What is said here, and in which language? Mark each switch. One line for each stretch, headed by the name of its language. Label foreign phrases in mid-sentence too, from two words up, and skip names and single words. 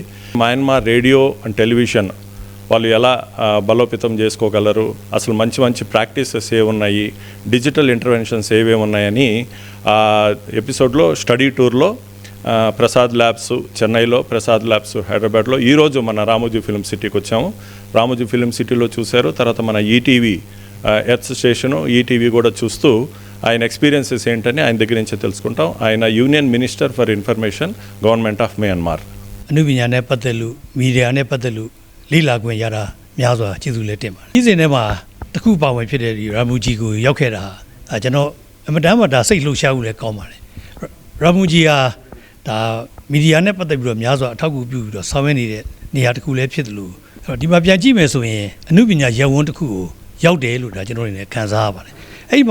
Telugu: మయన్మార్ రేడియో అండ్ టెలివిజన్ వాళ్ళు ఎలా బలోపేతం చేసుకోగలరు, అసలు మంచి మంచి ప్రాక్టీసెస్ ఏమున్నాయి,
English: digital interventions
Telugu: ఏవేమి ఉన్నాయని ఎపిసోడ్లో
English: study tour
Telugu: ప్రసాద్ ల్యాబ్స్ చెన్నైలో, ప్రసాద్ ల్యాబ్స్ హైదరాబాద్లో, ఈరోజు మన రామోజీ ఫిల్మ్ సిటీకి వచ్చాము. రామోజీ ఫిల్మ్ సిటీలో చూశారు. తర్వాత మన ఈటీవీ ఎర్త్ స్టేషను, ఈటీవీ కూడా చూస్తూ ఆయన ఎక్స్పీరియన్సెస్ ఏంటని ఆయన దగ్గర నుంచి తెలుసుకుంటాం.
English: ఆయన Union Minister for Information Government of Myanmar.
Burmese: အနုပညာနဲ့ပတ်သက်လို့မီဒီယာနဲ့ပတ်သက်လို့လေ့လာခွင့်ရတာများစွာကျေးဇူးလည်းတင်ပါတယ်။ဒီစဉ်ထဲမှာတစ်ခုပါဝင်ဖြစ်တဲ့ဒီရာမူဂျီကိုရောက်ခဲ့တာကျွန်တော်အမတန်မှဒါစိတ်လှုပ်ရှားမှုလည်းကောင်းပါတယ်။ရာမူဂျီဟာဒါမီဒီယာနဲ့ ပတ်သက်ပြီးတော့များစွာအထောက်အကူပြုပြီးတော့ဆောင်ရွက်နေတဲ့နေရာတစ်ခုလည်းဖြစ်တယ်လို့ဒီမှာပြန်ကြည့်မယ်ဆိုရင်အနုပညာရပ်ဝန်းတစ်ခုကိုရောက်တယ်လို့ဒါကျွန်တော်တို့လည်းခံစားရပါတယ်။အဲ့ဒီမှာ